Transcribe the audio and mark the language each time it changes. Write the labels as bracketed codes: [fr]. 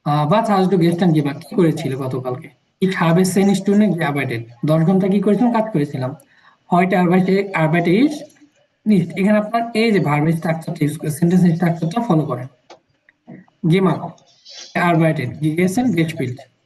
[de] Was hast du gestern gemacht? [bn] কি করেছিলে গতকালকে? [de] Ich habe 10 Stunden gearbeitet. [bn] 10 ঘন্টা কি করেছিলাম? কাজ করেছিলাম। [de] Heute arbeite ich nicht. [bn] এখানে আপনার এই যে ভার্বের স্ট্রাকচারটা ইউজ করে সেন্টেন্স স্ট্রাকচারটা ফলো করেন। [de] Gemacht, gearbeitet, gegessen, gespielt.